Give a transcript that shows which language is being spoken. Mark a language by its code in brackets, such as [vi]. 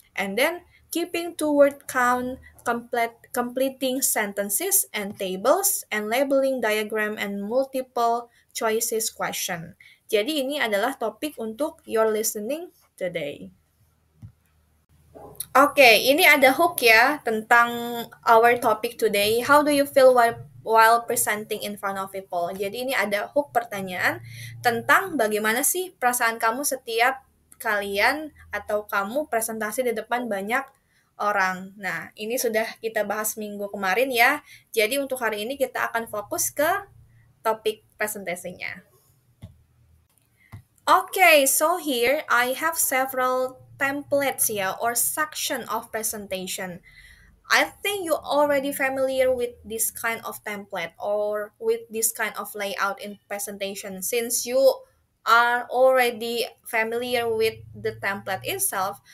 [en] And then, keeping to word count, completing sentences and tables, and labeling diagram and multiple choices question. [id] Jadi ini adalah topik untuk [en] your listening today. [id] Oke, ini ada hook ya tentang [en] our topic today. How do you feel while presenting in front of people? [id] Jadi ini ada hook pertanyaan tentang bagaimana sih perasaan kamu setiap kalian atau kamu presentasi di depan banyak orang. Nah, ini sudah kita bahas minggu kemarin ya. Jadi untuk hari ini kita akan fokus ke topik presentasinya. [en] Okay, so here I have several templates here or section of presentation. I think you're already familiar with this kind of template or with this kind of layout in presentation since you are already familiar with the template itself.